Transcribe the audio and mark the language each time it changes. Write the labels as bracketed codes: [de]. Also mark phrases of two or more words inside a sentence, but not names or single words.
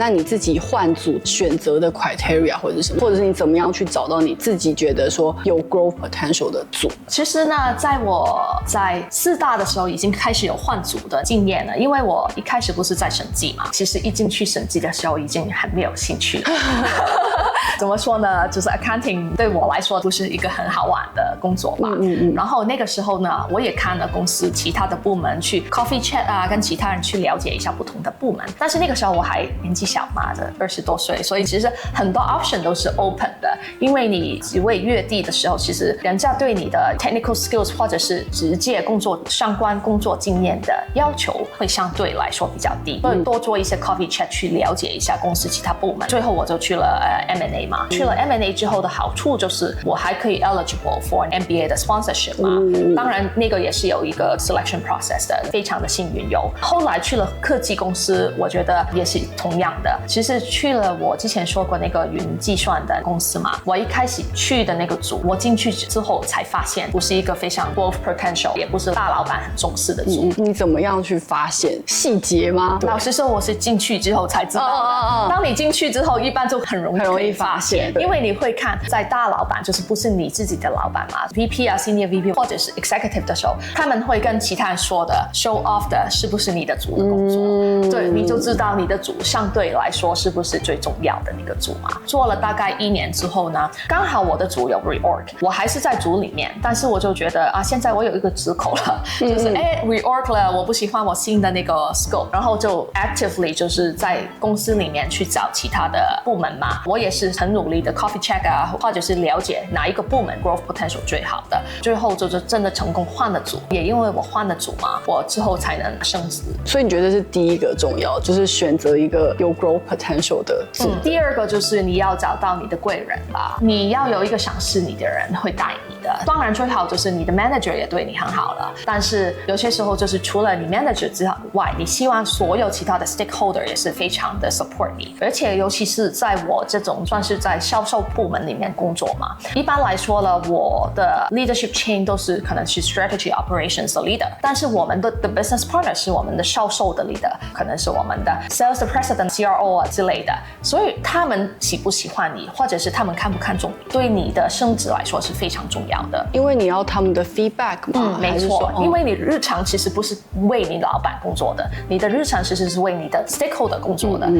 [zh] 那你自己換組選擇的 criteria 或者是什麼，或者是你怎麼樣去找到你自己覺得說有 [en] growth potential [zh] 的組？其實呢，在我在4大的時候已經開始有換組的經驗了，因為我一開始不是在審計嘛，其實一進去審計的時候已經很沒有興趣了。怎麼說呢？就是 accounting 對我來說不是一個很好玩的工作吧。然後那個時候呢，我也看了公司其他的部門去 [en] coffee chat [zh] 啊，跟其他人去了解一下不同的部门。但是那個時候我還年紀小嘛，這20多歲，所以其實很多 option 都是 open 的。因為你職位越低的時候，其實人家對你的 [en] technical skills [zh] 或者是直接工作相關工作經驗的要求會相對來說比較低。所以多做一些 [en] coffee chat [zh] 去了解一下公司其他部門。最後我就去了M&A 嘛。去了 M&A 之後的好處就是我還可以 [en] eligible for an MBA [zh] 的 sponsorship 嘛。當然那個也是有一個 [en] selection process [zh] 的，非常的幸運有。後來去了科技公司，我覺得也是同樣的。其實去了我之前說過那個雲計算的公司嘛，我一開始去的那個組，我進去之後才發現不是一個非常 [en] growth potential， [zh] 也不是大老闆很重視的組。你怎麼樣去發現細節嗎？老實說，我是進去之後才知道的。當你進去之後，一般就很容易發現，因為你會看在大老闆，就是不是你自己的老闆嘛 ，VP 啊 ， [en] Senior VP [zh] 或者是 Executive 的時候，他們會跟其他人說的 ， [en] show off [zh] 的是不是你的組的工作？對，你就知道你的組相對來說是不是最重要的那個組嘛。做了大概1年之後呢，剛好我的組有 reorg， 我還是在組裡面，但是我就覺得啊，現在我有一個折扣了，就是 reorg 了，我不喜歡我新的那個 scope， 然後就 actively 就是在公司裡面去找其他的部門嘛。我也是很努力的 [en] coffee check [zh] 啊，或者是了解哪一個部門 [en] growth potential [zh] 最好的，最後就是真的成功換了組。也因為我換了組嘛，我之後才能升職。所以你覺得是第一個重要，就是選擇一個有 [en] growth potential [zh] 的組。第二個就是你要找到你的貴人吧，你要有一個賞識你的人會帶你的。當然最好就是你的 manager 也對你很好了，但是有些時候就是除了你 manager 之外，你希望所有其他的 stakeholder 也是非常的 support 你。而且尤其是在我這種算是在銷售部門裡面工作嘛，一般來說呢，我的 [en] leadership chain [zh] 都是可能是 [en] strategy operations [zh] 的 leader， 但是我們的 [en] business partner [zh] 是我們的銷售的 leader， 可能是我們的 sales 的 [en] president CRO [zh] 啊之類的，所以他們喜不喜歡你，或者是他們看不看重你，對你的升職來說是非常重要的。因為你要他們的 feedback 嘛。沒錯，因為你日常其實不是為你老闆工作的，你的日常其實是為你的 stakeholder 工作的。